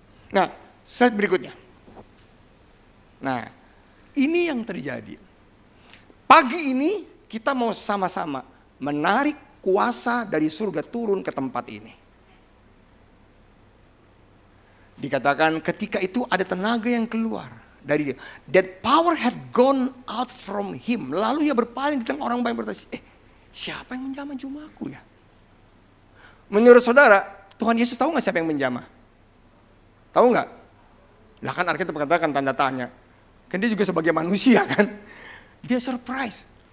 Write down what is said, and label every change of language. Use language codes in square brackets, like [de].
[id] Nah, slide berikutnya. Nah, ini yang terjadi. Pagi ini kita mau sama-sama menarik kuasa dari surga turun ke tempat ini. Dikatakan ketika itu ada tenaga yang keluar dari dia. [en] That power had gone out from him. [id] Lalu ia berpaling di tengah orang banyak bertanya, siapa yang menjamah jubahku ya? Menurut saudara, Tuhan Yesus tahu nggak siapa yang menjamah? Tahu nggak? Lah kan Alkitab berkatakan tanda tanya. Kan dia juga sebagai manusia kan. Dia surprise.